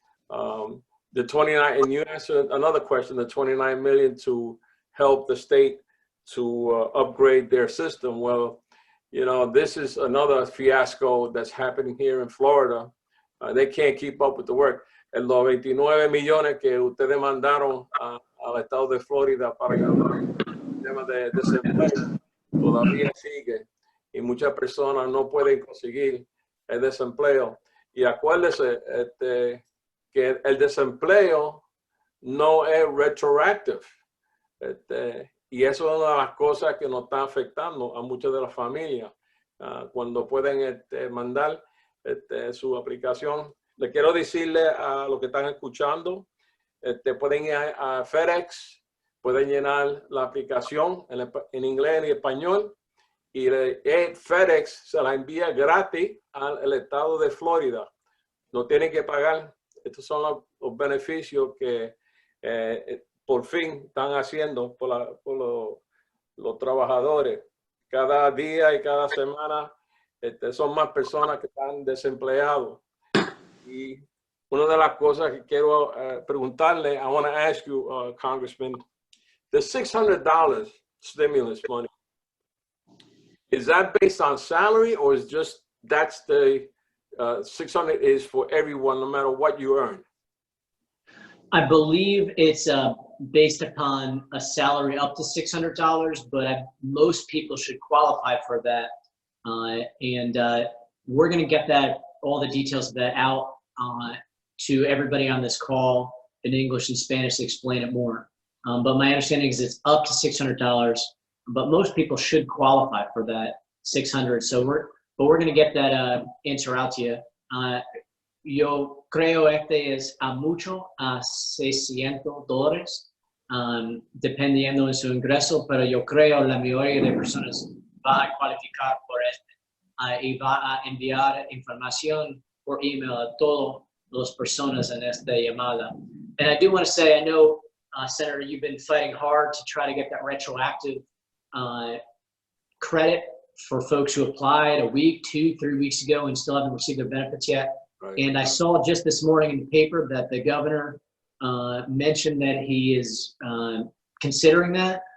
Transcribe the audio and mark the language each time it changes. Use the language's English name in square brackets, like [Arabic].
[English] The 29, and you answered another question, the 29 million to help the state to upgrade their system. Well, you know, this is another fiasco that's happening here in Florida. They can't keep up with the work. [Spanish] Los 29 millones que ustedes mandaron al estado de Florida para el tema de desempleo todavía sigue y muchas personas no pueden conseguir el desempleo. Y acuérdese que el desempleo no es retroactive. Y eso es una de las cosas que nos está afectando a muchas de las familias cuando pueden mandar su aplicación. Le quiero decirle a los que están escuchando, pueden ir a FedEx, pueden llenar la aplicación en inglés y español y FedEx se la envía gratis al estado de Florida. No tienen que pagar. Estos son los beneficios que por fin están haciendo por los trabajadores. Cada día y cada semana son más personas que están desempleados. Y una de las cosas que quiero preguntarle, [English] I want to ask you, Congressman, the $600 stimulus money, is that based on salary or is just that's the 600 is for everyone no matter what you earn? I believe it's based upon a salary up to $600, but most people should qualify for that. And we're going to get all the details of that out to everybody on this call in English and Spanish to explain it more. But my understanding is it's up to $600, but most people should qualify for that $600. So we're going to get that answer out to you. [Spanish] Yo creo es a mucho, a $600, dependiendo de su ingreso, pero yo creo la mayoría de personas va a cualificar por y va a enviar información por email a todos las personas en esta llamada. [English] And I do want to say, I know, Senator, you've been fighting hard to try to get that retroactive credit for folks who applied a week, 2, 3 weeks ago and still haven't received their benefits yet. Right. And I saw just this morning in the paper that the governor mentioned that he is considering that.